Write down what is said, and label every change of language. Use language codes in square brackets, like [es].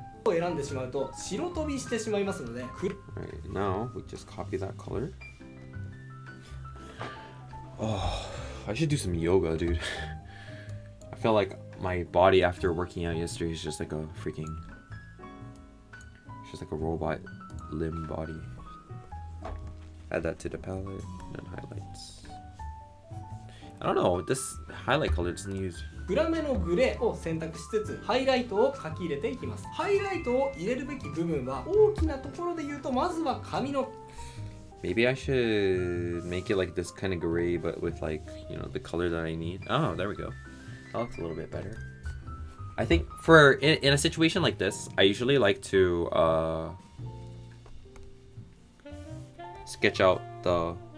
[en] を選んでしまうと白飛びしてしまいますので、 Alright, now we just copy that color. Oh, I should do some yoga, dude. I feel like my body after working out yesterday is just like a freaking, it's just like a robot limb body. Add that to the palette and then highlights. I don't know, this highlight color doesn't use. [ja] 暗めのグレーを選択しつつハイライトを書き入れていきます。ハイライトを入れるべき部分は大きなところで言うと、まずは髪の [en] Maybe I should make it like this kind of gray, but with like, you know, the color that I need. Oh, there we go. That looks a little bit better. I think for in a situation like this, I usually like to sketch out the.